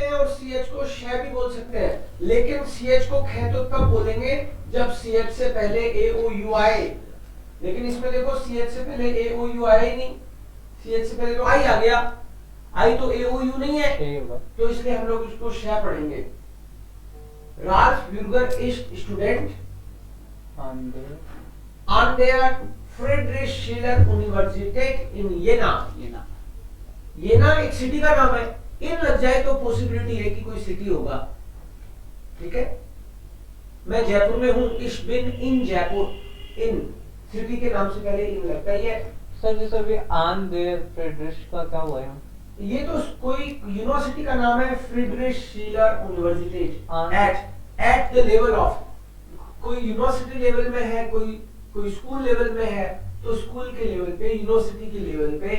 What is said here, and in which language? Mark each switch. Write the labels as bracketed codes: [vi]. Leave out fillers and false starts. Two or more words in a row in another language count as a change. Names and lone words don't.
[hi] हैं और सीएच को शे भी बोल सकते हैं, लेकिन सीएच को ख तो तब बोलेंगे जब सीएच से पहले ए ओ यू आए, लेकिन इसमें देखो सीएच से पहले ए ओ यू आया ही नहीं, सीएच से पहले तो आई आ गया, आई तो ए ओ यू नहीं है, तो इसलिए हम लोग इसको शे पढ़ेंगे। [de] राल्फ ब्यूर्गर ist Student an der Friedrich Schiller Universität in Jena, [hi] येना एक सिटी का नाम है, इन लग जाए तो पॉसिबिलिटी है कि कोई सिटी होगा, ठीक है? मैं जयपुर में हूँ, [de] ich bin in Jaipur, [hi] इन सिटी के नाम से पहले इन लगता ही है। सर जैसे अभी [de] an der Friedrich [hi] का क्या हुआ है? ये तो कोई यूनिवर्सिटी का नाम है, फ्रीडरिश शीलर यूनिवर्सिटी, [en] at the level of, [hi] कोई यूनिवर्सिटी लेवल में है, कोई [en] school level [hi] में है, तो स्कूल के लेवल पे, यूनिवर्सिटी के लेवल पे।